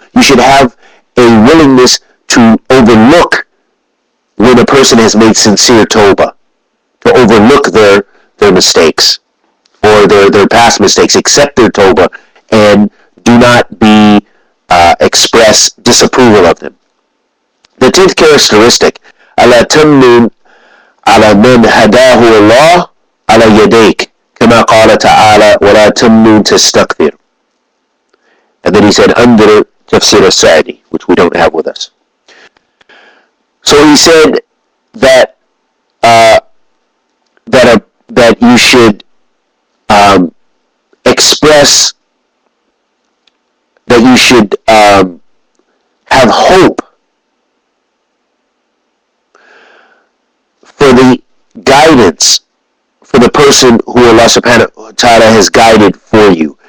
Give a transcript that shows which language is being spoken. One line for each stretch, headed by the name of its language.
English: You should have a willingness to overlook when a person has made sincere tawbah, to overlook their mistakes or their past mistakes, accept their tawbah, and do not express disapproval of them. The 10th characteristic,
Arabic: ألا تمنن على من هداه الله على يديك كما قال تعالى ولا تمنن تستكثر.
English: And then he said under Tafsir al-Sa'di, which we don't have with us. So he said that you should express, that you should have hope for the guidance for the person who Allah subhanahu wa ta'ala has guided for you.